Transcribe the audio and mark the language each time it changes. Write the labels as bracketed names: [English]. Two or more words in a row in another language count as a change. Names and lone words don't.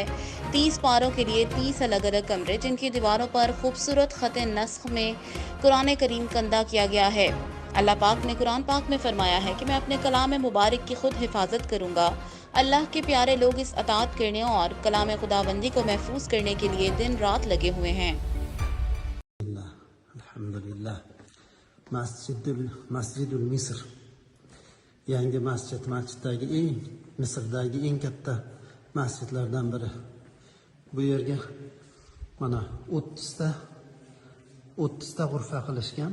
[Urdu] 30 پاروں کے لیے 30 الگ الگ کمرے جن کی دیواروں پر خوبصورت خط نسخ میں قرآن کریم کندہ کیا گیا ہے. اللہ پاک نے قرآن پاک میں فرمایا ہے کہ میں اپنے کلام مبارک کی خود حفاظت کروں گا. اللہ کے پیارے لوگ اس اطاعت کرنے اور کلام خداوندی کو محفوظ کرنے کے لیے دن رات لگے ہوئے ہیں. [Arabic] Alhamdulillah. Masjidul Misr. [Uzbek] Yangi masjiddagi Misrdagi eng katta masjidlardan biri. Bu yerga mana 30 ta g'urfa qilishgan.